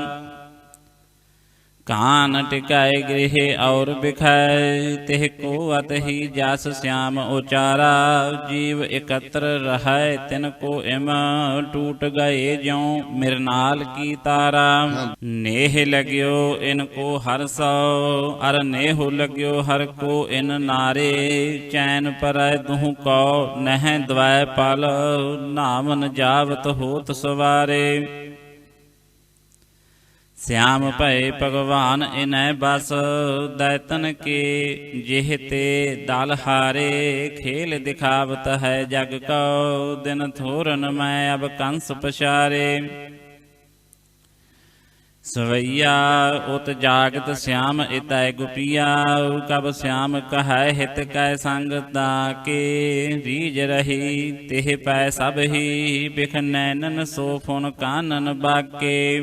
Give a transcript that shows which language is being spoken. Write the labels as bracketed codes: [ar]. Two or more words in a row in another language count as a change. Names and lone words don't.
[bra] कान टिकाए ग्रहि और बिखै तिह को अतहि जस श्याम उचारा जीव इकतर रहै तिन को इम टूट गए जिउ मिरनाल की तारा। नेह लगिओ इन को हर सो अर नेहु लगिओ हर को इन नारे चैन परै दुह को नहि दवै पल नामन जावत होत सवारे। श्याम भय भगवान इनੈ बस दैतन के जेहते दल हारे खेल दिखावत है जग को दिन थोरन मैं अब कंस पछारे। सवैया उत जागत श्याम इतै गुपिया कब श्याम कहै हित कै संग ताके रीज रही तिह पै सब ही बिख नैनन सो फुन कानन बाके।